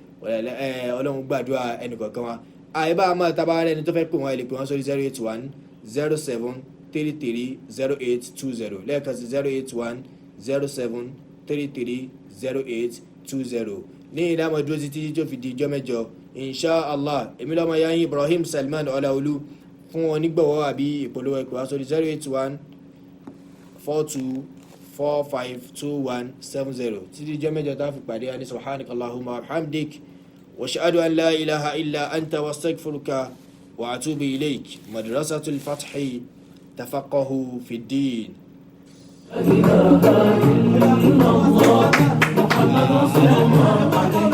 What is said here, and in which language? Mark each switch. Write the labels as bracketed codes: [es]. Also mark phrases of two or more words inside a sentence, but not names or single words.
[yo] Ọlọ́run gbàdúrà ẹnìkọ̀ọ̀kan wa. Àyíbá máa tábà rẹ̀ ní tó fẹ́ pè wọ́n, ẹ lè pè wọ́n sórí 08107330820 lẹ́ẹ̀kan sí 08107330820. Ní ìdámọ̀ dúró títí tó fi di ijọ́ mẹ́jọ inshallah. Èmi lọ́mọ ya yín Ibrahim Salman Ọláolú. Fún onígbọ̀wọ́ àbí ìpolówó ẹ̀kọ́ sórí 08142452170. Títí ijọ́ mẹ́jọ tá a fi pàdé ní [ar] سبحانك اللهم وبحمدك وأشهد أن لا إله إلا أنت وأستغفرك وأتوب إليك. مدرسة الفتح تفقه في الدين. لا إله إلا الله محمد رسول الله عليه